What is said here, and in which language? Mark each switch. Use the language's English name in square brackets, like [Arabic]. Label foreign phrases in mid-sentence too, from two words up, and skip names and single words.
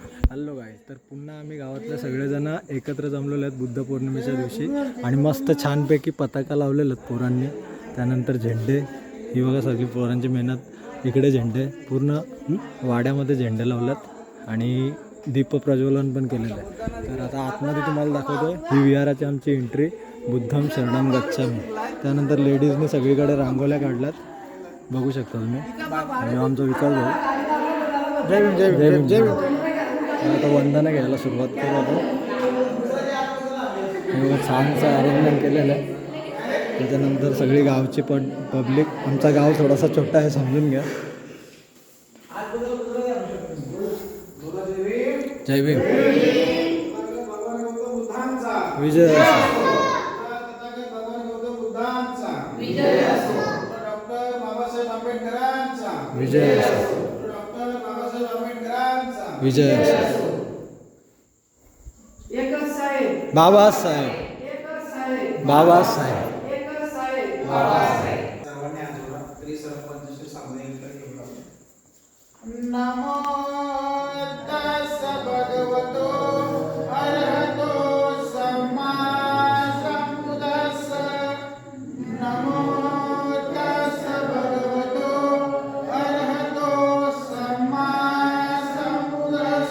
[Marathi] हॅलो गाईज, तर पुन्हा आम्ही गावातले सगळेजण एकत्र जमलेले आहेत बुद्ध पौर्णिमेच्या दिवशी आणि मस्त छानपैकी पताका लावलेले आहेत पोरांनी. त्यानंतर झेंडे, ही बघा सगळी पोरांची मेहनत. इकडे झेंडे पूर्ण वाड्यामध्ये झेंडे लावलेत आणि दीप प्रज्वलन पण केलेलं आहे. तर आता आतमध्ये तुम्हाला दाखवतो ही विहाराची आमची एंट्री, [Pali] बुद्धम शरणम गच्छामि. [Marathi] त्यानंतर लेडीजने सगळीकडे रांगोळ्या काढल्यात, बघू शकता तुम्ही. आणि आमचा विकास भाऊ, जय भीम जय भीम जय भीम. आता वंदना घ्यायला सुरुवात करू आपण. छानसं अरेंजमेंट केलेलं आहे. त्याच्यानंतर सगळी गावची पब्लिक, आमचा गाव थोडासा छोटा आहे समजून घ्या. जय भीम. विजय असो. विजय असो. विजय असो. विजय असो. बाबासाहेब. बाबासाहेब. [Pali] नमो तस् भगवतो अरहतो सम्मा सम्बुद्धस्स. नमो तस् भगवतो अरहतो सम्मा सम्बुद्धस्स.